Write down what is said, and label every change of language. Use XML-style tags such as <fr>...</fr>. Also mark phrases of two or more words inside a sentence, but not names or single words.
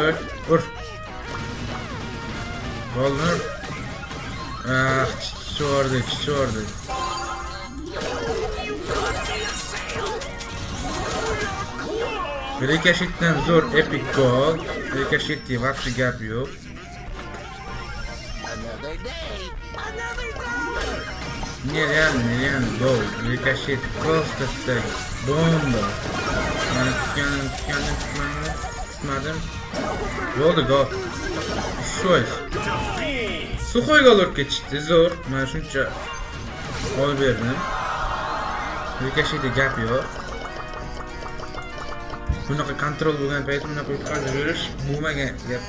<uz>Ur. Golni. Chiqardi. Rikashitdan zo'r epic gol. Rikashitni вообще gap yo'q.</uz> <ru>Нереально гол. Рикошет просто так. Бомба.</ru> <uz>Tutmadim. Bo'ldi gol. Sho'y. Suxoy gol urib ketishdi. Zo'r. Mana shuncha olib berdim. Rikoshetda gap yo'q. Bunaqa kontrol bo'lgan paytda bunaqa yutqazib yurish bo'lmagan gapda.</uz>